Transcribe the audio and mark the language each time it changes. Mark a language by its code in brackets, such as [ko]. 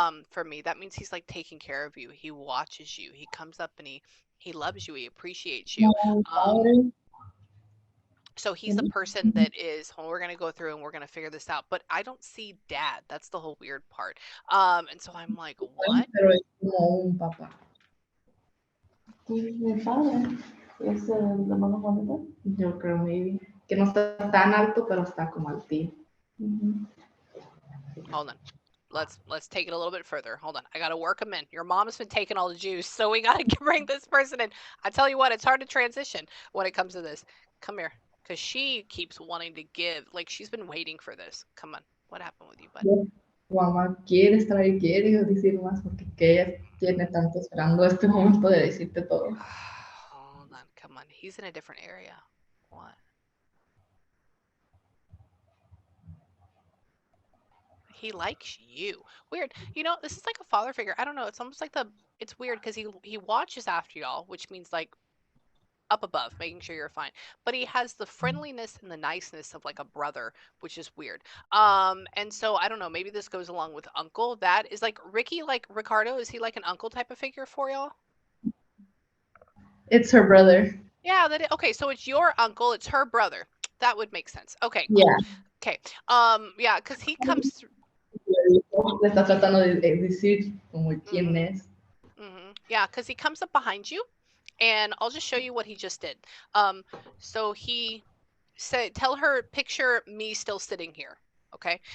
[en] For me, that means he's like taking care of you. He watches you. He comes up and he loves you. He appreciates you. So he's the person that is, well, we're going to go through and we're going to figure this out. But I don't see dad. That's the whole weird part. And so I'm like, what? [es] Pero es como un papá. Mi padre es el hermano Juanito. Yo creo, maybe. Que no está tan alto, pero está como altito. [en] Hold on. Let's take it a little bit further. Hold on. I got to work him in. Your mom's been taking all the juice, so we got to bring this person in. I tell you what, it's hard to transition when it comes to this. Come here. Because she keeps wanting to give. Like, she's been waiting for this. Come on. What happened with you, bud? [es] Tu mamá quiere estar ahí, quiere decir más, porque que ella tiene tanto esperando este momento de decirte todo. [en] Hold on. Come on. He's in a different area. What? He likes you. Weird. You know, this is like a father figure. I don't know. It's almost like it's weird because he watches after y'all, which means like up above, making sure you're fine. But he has the friendliness and the niceness of like a brother, which is weird. And so I don't know, maybe this goes along with uncle. That is like Ricky, like Ricardo, is he like an uncle type of figure for y'all? It's her brother. Yeah, okay, so it's your uncle, it's her brother. That would make sense. Okay, cool. Yeah. Okay. Yeah, because he comes through. [es] Le está tratando de decir como quién es. [en] Yeah, because he comes up behind you, and I'll just show you what he just did. So he said, tell her, picture me still sitting here. Okay.